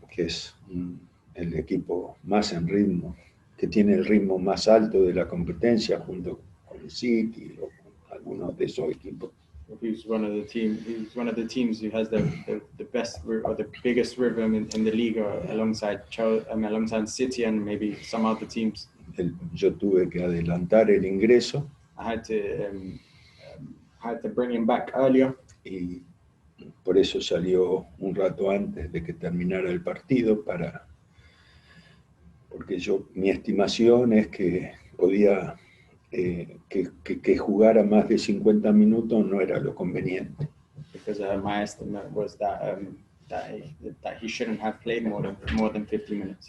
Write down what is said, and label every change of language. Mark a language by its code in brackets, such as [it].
[es] que es el equipo más en ritmo, que tiene el ritmo más alto de la competencia junto con el City o con algunos de esos equipos. [en] who's one of the teams who has the best or the biggest rhythm in the league, alongside alongside City and maybe some other teams. [es] Yo tuve que adelantar el ingreso [en] I had to bring him back earlier, [es] y por eso salió un rato antes de que terminara el partido porque mi estimación es que podía que jugara más de 50 minutos no era lo conveniente. [en] Because my estimate was that he shouldn't have played more than 50 minutes.